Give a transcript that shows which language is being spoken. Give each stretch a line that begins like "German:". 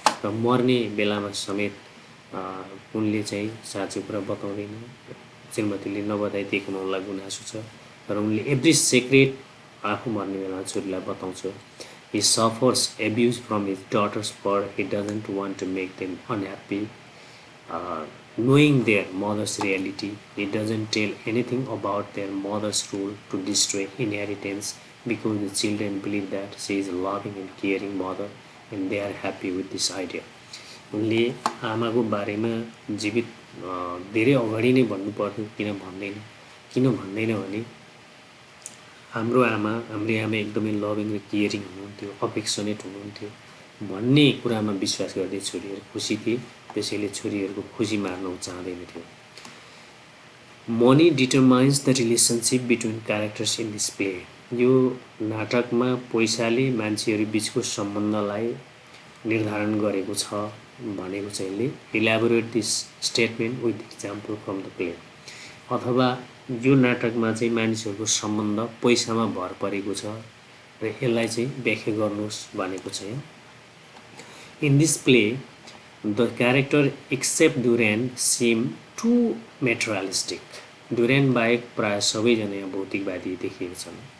Nepali: र मर्ने बेलामा समेत उनले चाहिँ साँचो कुरा बताउँदैन, श्रीमतीले नबताइदिएकोमा उनलाई गुनासो छ र उनले
English: every secret
Nepali: आफू मर्ने बेलामा छोरीलाई बताउँछ।
English: He suffers abuse from his daughters for he doesn't want to make them unhappy. Knowing their mother's reality, he doesn't tell anything about their mother's rule to destroy inheritance because the children believe that she is a loving and caring mother and they are happy with this idea.
Nepali: उनले आमाको बारेमा जीवित धेरै अगाडि नै भन्नुपर्थ्यो, किन भन्दैन भने हाम्रो हाम्री आमा एकदमै लभिङ र केयरिङ हुनुहुन्थ्यो, अफेक्सनेट हुनुहुन्थ्यो भन्ने कुरामा विश्वास गर्दै छोरीहरू खुसी थिए, त्यसैले छोरीहरूको खुसी मार्न चाहँदैन थियो।
English: Money determines the relationship between characters in this play.
Nepali: यो नाटकमा पैसाले मान्छेहरू बिचको सम्बन्धलाई निर्धारण गरेको छ भनेको चाहिँ
English: ले elaborate this statement with example from the play.
Nepali: अथवा यो नाटकमा चाहिँ मानिसहरूको सम्बन्ध पैसामा भर परेको छ र यसलाई चाहिँ व्याख्या गर्नुहोस् भनेको छ।
English: In this play the character except Duran seem to materialistic.
Nepali: Duran बाहेक प्राय सबैजना यहाँ भौतिकवादी देखिएको छन्।